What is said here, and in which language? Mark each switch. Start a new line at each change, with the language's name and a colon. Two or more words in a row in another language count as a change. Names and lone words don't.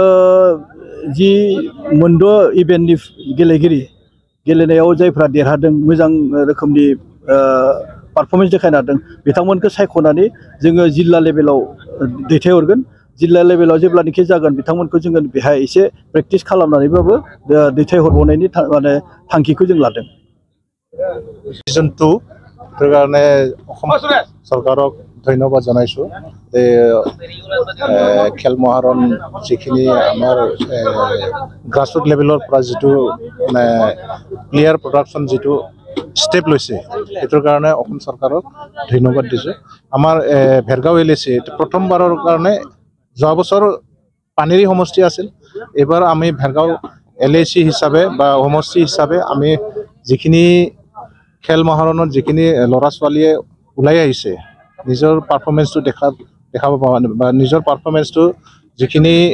Bodo: जि मोनद' इभेन्टनि गेलेगिरि गेलेनायाव जायफ्रा देरहादों मोजां रोखोमनि पारफरमेन्स देखायनो हादों बिथांमोनखौ सायख'नानै जोङो जिल्ला लेभेलाव दैथायहरगोन जिल्ला लेभेलाव जेब्लानोखि जागोन बिथांमोनखौ जोङो बेहाय एसे प्रेक्टिस खालामनानैबाबो दैथायहरबावनायनि माने थांखिखौ जों लादों
Assamese: সিজন 2 কাৰণে অসম চৰকাৰক ধন্যবাদ জনাইছো যে খেল মহাৰণ যিখিনি আমাৰ গ্ৰাছৰুট লেভেলৰ পৰা যিটো মানে প্লেয়াৰ প্ৰডাকশ্যন যিটো ষ্টেপ লৈছে এটোৰ কাৰণে অসম চৰকাৰক ধন্যবাদ দিছো আমাৰ ভেৰগাঁও এলএচি প্ৰথমবাৰৰ কাৰণে যোৱা বছৰ পানেৰী সমষ্টি আছিল এবাৰ আমি ভেৰগাঁও এলএচি হিচাপে বা সমষ্টি হিচাপে আমি যিখিনি খেল মহাৰণত যিখিনি ল'ৰা ছোৱালীয়ে ওলাই আহিছে নিজৰ পাৰফৰমেন্সটো দেখাব বা নিজৰ পাৰফৰমেন্সটো যিখিনি